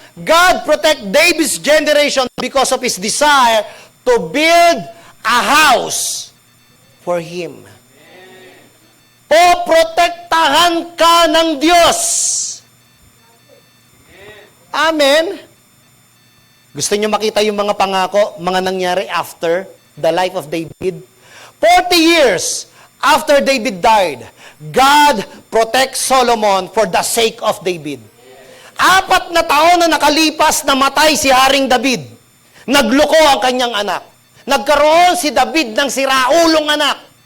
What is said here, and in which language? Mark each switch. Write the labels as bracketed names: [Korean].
[English] God protect David's generation because of his desire to build a house for him. [Filipino] Poprotektahan ka ng Diyos. Amen. Gusto niyo makita yung mga pangako, mga nangyari [English] after the life of David? 40 years after David died, God protects Solomon for the sake of David. [Filipino] 4 na taon na nakalipas na matay si Haring David. Nagluko ang kanyang anak. Nagkaroon si David ng siraulong anak.